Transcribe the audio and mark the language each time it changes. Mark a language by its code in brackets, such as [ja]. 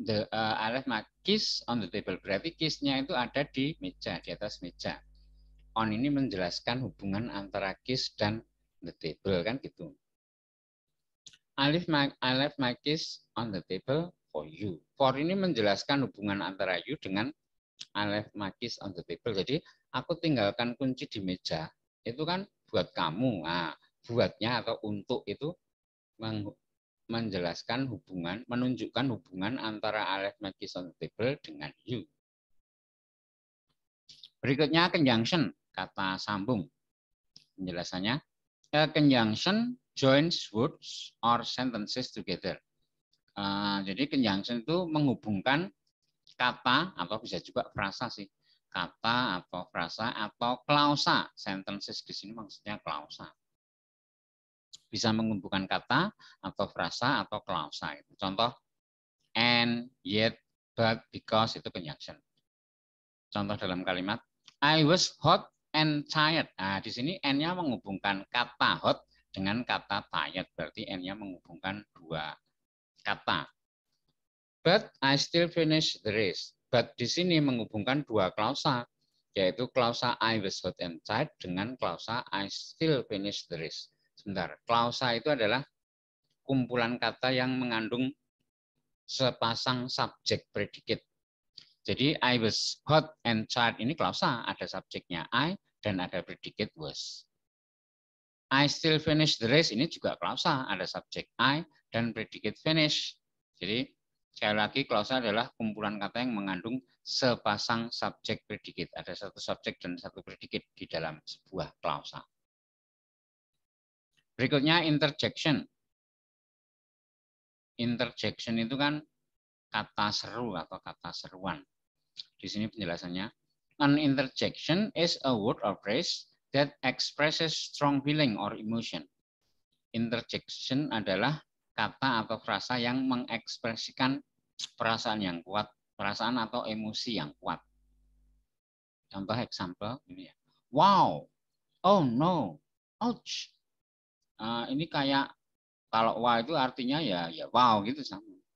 [en] I left my keys on the table. [id] Berarti keys-nya itu ada di meja, di atas meja. On ini menjelaskan hubungan antara keys dan the table, kan gitu. [en] I left my keys on the table for you. [id] For ini menjelaskan hubungan antara you dengan [en] I left my keys on the table. [id] Jadi aku tinggalkan kunci di meja. Itu kan buat kamu. Nah, buatnya atau untuk itu menjelaskan hubungan, menunjukkan hubungan antara [en] I left my keys on the table [id] dengan you. Berikutnya conjunction, kata sambung. Penjelasannya, [en] a conjunction joins words or sentences together. [id] Jadi conjunction itu menghubungkan kata atau bisa juga frasa sih. Kata atau frasa atau klausa. Sentences di sini maksudnya klausa. Bisa menghubungkan kata atau frasa atau klausa. Contoh, and, yet, but, because itu conjunction. Contoh dalam kalimat, [en] I was hot and tired. [id] Nah, di sini and-nya menghubungkan kata hot dengan kata tired. Berarti n-nya menghubungkan dua kata. [en] But I still finish the race. [id] But di sini menghubungkan dua klausa, yaitu klausa [en] I was hot and tired [id] dengan klausa [en] I still finish the race. [id] Sebentar, klausa itu adalah kumpulan kata yang mengandung sepasang subjek predikat. Jadi [en] I was hot and tired [id] ini klausa, ada subjeknya I dan ada predikat was. [en] I still finish the race [id] ini juga klausa, ada subjek I dan predikat finish. Jadi sekali lagi klausa adalah kumpulan kata yang mengandung sepasang subjek predikat. Ada satu subjek dan satu predikat di dalam sebuah klausa. Berikutnya interjection. Interjection itu kan kata seru atau kata seruan. Di sini penjelasannya. [en] An interjection is a word or phrase that expresses strong feeling or emotion. [id] Interjection adalah kata atau frasa yang mengekspresikan perasaan yang kuat, perasaan atau emosi yang kuat. Contoh example ini ya. Wow, oh no, ouch. Ini kayak kalau wow itu artinya ya wow gitu sama.